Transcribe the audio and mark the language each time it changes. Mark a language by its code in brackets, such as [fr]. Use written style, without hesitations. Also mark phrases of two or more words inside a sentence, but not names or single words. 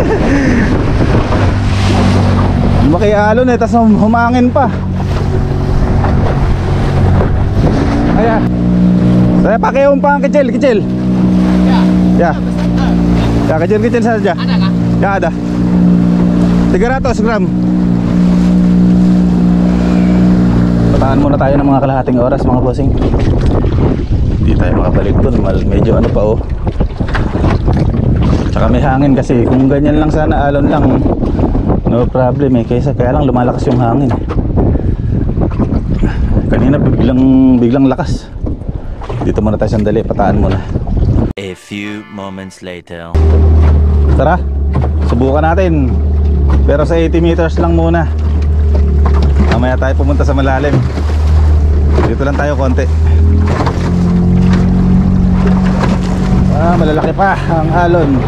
[tl] Lumaki alon eh, tas humangin pa. Ayan. [ms] Saya pakai umpan kecil. Ya. Ya kecil saja. Ada kah? Ya ada. 300 gram. [tl] Patahan muna tayo ng mga kalahating oras mga bossing. Hindi tayo makabalik dun. Medyo ano pa oh. Tsaka may hangin kasi kung ganyan lang sana alon lang [en] no problem [tl] eh, kaya lang lumalakas yung hangin. Kanina biglang lakas. Dito muna tayo sandali, pataan muna. [en] A few moments later. [tl] Tara, subukan natin. Pero sa 80 meters lang muna. Mamaya tayo pumunta sa malalim. Dito lang tayo konti. Malalaki pa ang alon.